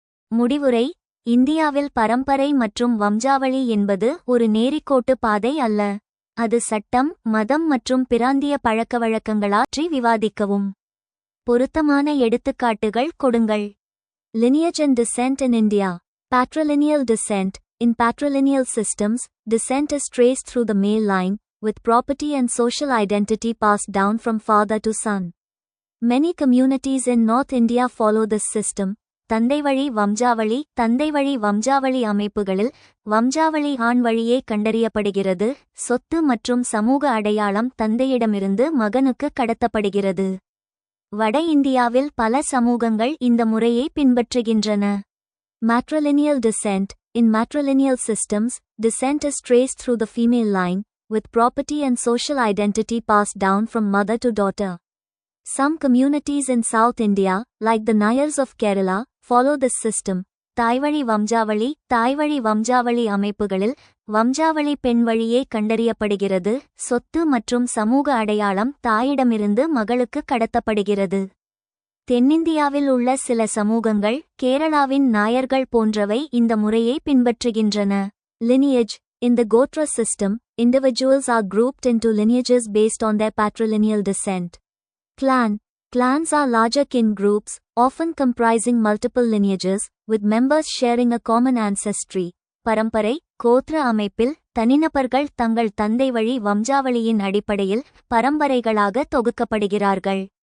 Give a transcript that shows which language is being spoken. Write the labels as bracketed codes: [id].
[ta] முடிவுரை: இந்தியாவில் பரம்பரை மற்றும் வம்சாவளி என்பது ஒரு நேரிக்கோட்டு பாதை அல்ல. அது சட்டம், மதம் மற்றும் பிராந்திய பழக்கவழக்கங்களாற்றி விவாதிக்கவும். பொருத்தமான எடுத்துக்காட்டுகள் கொடுங்கள். [en] Lineage and descent in India. Patrilineal descent. In patrilineal systems, descent is traced through the male line, with property and social identity passed down from father to son. Many communities in North India follow this system. [ta] தந்தைவழி வம்சாவளி அமைப்புகளில் வம்சாவளி ஆண் வழியே கண்டறியப்படுகிறது, சொத்து மற்றும் சமூக அடையாளம் தந்தையிடமிருந்து மகனுக்கு கடத்தப்படுகிறது. வட இந்தியாவில் பல சமூகங்கள் இந்த முறையை பின்பற்றுகின்றன. [en] Matrilineal descent. In matrilineal systems, descent is traced through the female line, with property and social identity passed down from mother to daughter. Some communities in South India, like the Nayars of Kerala, follow this system. [ta] தாய்வழி வம்சாவளி அமைப்புகளில் வம்சாவளி பெண் வழியே கண்டறியப்படுகிறது, சொத்து மற்றும் சமூக அடையாளம் தாயிடமிருந்து மகளுக்கு கடத்தப்படுகிறது. தென்னிந்தியாவில் உள்ள சில சமூகங்கள், கேரளாவின் நாயர்கள் போன்றவை இந்த முறையை பின்பற்றுகின்றன. [en] Lineage. In the Gotra system, individuals are grouped into lineages based on their patrilineal descent. Clans are larger kin groups, often comprising multiple lineages, with members sharing a common ancestry. [ta] பரம்பரை கோத்ர அமைப்பில் தனிநபர்கள் தங்கள் தந்தை வழி வம்சாவளியின் அடிப்படையில் பரம்பரைகளாக தொகுக்கப்படுகிறார்கள்.